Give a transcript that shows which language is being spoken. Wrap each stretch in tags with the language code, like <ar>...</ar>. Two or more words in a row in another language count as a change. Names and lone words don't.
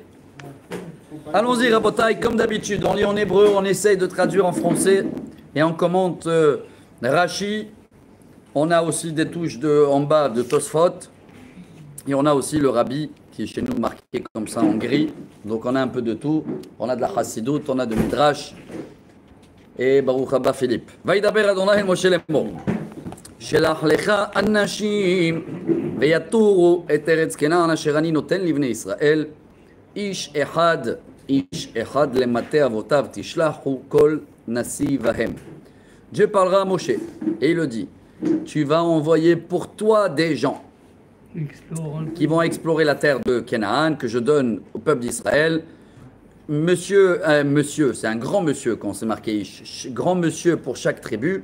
<fr>Allons-y, Rabotai, comme d'habitude, on lit en hébreu, on essaye de traduire en français et on commente Rashi. On a aussi des touches en bas de Tosfot et on a aussi le Rabbi qui est chez nous marqué comme ça en gris. Donc on a un peu de tout. On a de la Chassidut, on a de Midrash et</fr> <he>ברוך הבא</he> <fr>Philippe.</fr> <he>וידבר אדני אל משה לאמר. שלח לך אנשים ויתורו את ארץ כנען אשר אני נותן לבני ישראל איש אחד למטה אבותיו תשלחו כל נשיא בהם.</he> <fr>Dieu parlera à Moshe et il le dit, tu vas envoyer pour toi des gens qui vont explorer la terre de Canaan que je donne au peuple d'Israël. Monsieur, c'est un grand monsieur quand c'est marqué Ish, grand monsieur pour chaque tribu.</fr>